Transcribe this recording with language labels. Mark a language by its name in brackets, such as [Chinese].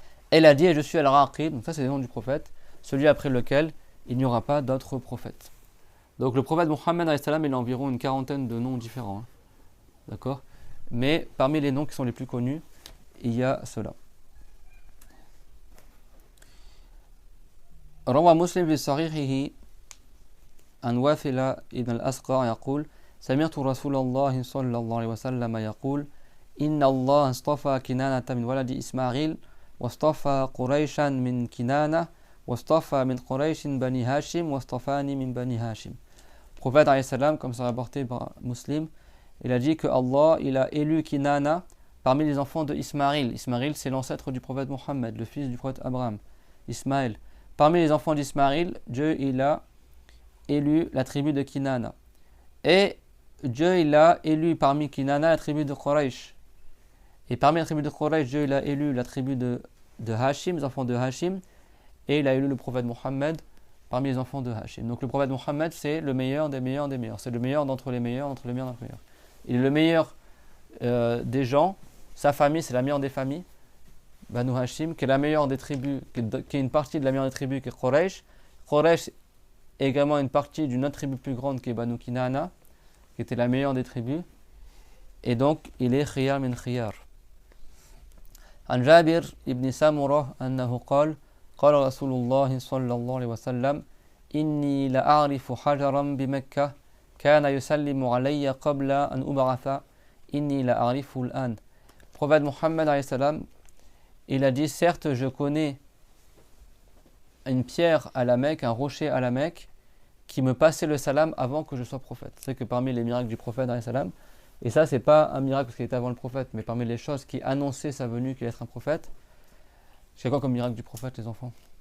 [French] Elle a dit, et je suis Al-Raqib, donc ça c'est le nom du prophète, celui après lequel il n'y aura pas d'autres prophètes. Donc le prophète Mohammed, il a environ une quarantaine de noms différents. Hein. D'accord ? Mais parmi les noms qui sont les plus connus, il y a cela. [Arabic] روى مسلم في صحيحه عن واثلة ابن الأسقع يقول سمعت رسول الله صلى الله عليه وسلم يقول إن الله اصطفى كنانة من ولد إسماعيل واصطفى قريشا من كنانة واصطفى من قريش بني هاشم واصطفاني من بني هاشم. [French] Prophète alayhi salam, comme c'est rapporté par Muslim, il a dit que Allah il a élu Kinana parmi les enfants de Ismaïl. Ismaïl c'est l'ancêtre du prophète Mohammed, le fils du prophète Abraham. Ismaël. Parmi les enfants d'Ismaïl, Dieu il a élu la tribu de Kinana. Et Dieu il a élu parmi Kinana la tribu de Quraysh. Et parmi la tribu de Quraysh, Dieu il a élu la tribu de Hashim, les enfants de Hashim. Et il a élu le prophète Mohammed parmi les enfants de Hashim. Donc le prophète Mohammed c'est le meilleur des meilleurs des meilleurs. C'est le meilleur d'entre les meilleurs, d'entre les meilleurs d'entre les meilleurs. Il est le meilleur des gens. Sa famille c'est la meilleure des familles. Banu Hashim, qui est la meilleure des tribus, qui est une partie de la meilleure des tribus, qui est Quraysh. Quraysh est également une partie d'une autre tribu plus grande, qui est Banu Kinana, qui était la meilleure des tribus. Et donc, il est [Arabic] khiyar min khiyar. عن جابر ابن سمرة أنه قال قال رسول الله صلى الله عليه وسلم إني لأعرف حجرا بمكة كان يسلم علي قبل أن أبعث إني لأعرفه الآن. [French] Prophète Mohammed alayhi salam, il a dit, certes, je connais une pierre à la Mecque, un rocher à la Mecque, qui me passait le salam avant que je sois prophète. C'est que parmi les miracles du prophète, salam, et ça, c'est pas un miracle parce qu'il était avant le prophète, mais parmi les choses qui annonçaient sa venue, qu'il allait être un prophète, c'est quoi comme miracle du prophète, les enfants?